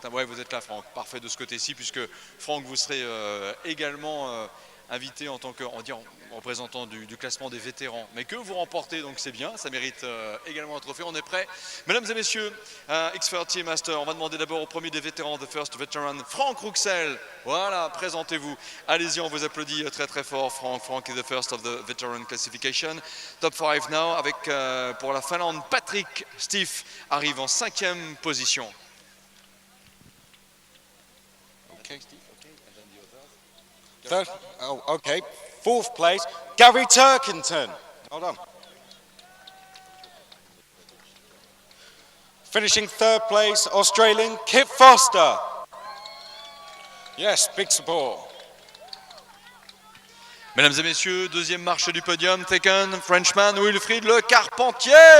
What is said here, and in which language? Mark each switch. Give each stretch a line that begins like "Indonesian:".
French: Ouais, vous êtes là Franck, parfait de ce côté-ci, puisque Franck vous serez également invité en tant que représentant du classement des vétérans, mais que vous remportez, donc c'est bien, ça mérite également un trophée. On est prêt, mesdames et messieurs, X30 Master. On va demander d'abord au premier des vétérans,
English: the first veteran,
French: Franck Rouxel. Voilà, présentez-vous. Allez-y, on vous applaudit très très fort.
English: Franck is the first of the veteran classification. Top 5 now,
French: avec pour la Finlande, Patrick Stief arrive en 5e position.
English: Okay, Steve. Okay, and then the others. Third. Oh, okay. 4th place, Gary Turkington. Hold on. Finishing 3rd place, Australian Kip Foster. Yes, big support.
French: Mesdames et messieurs, deuxième marche du podium,
English: taken, Frenchman
French: Wilfried Le Carpentier.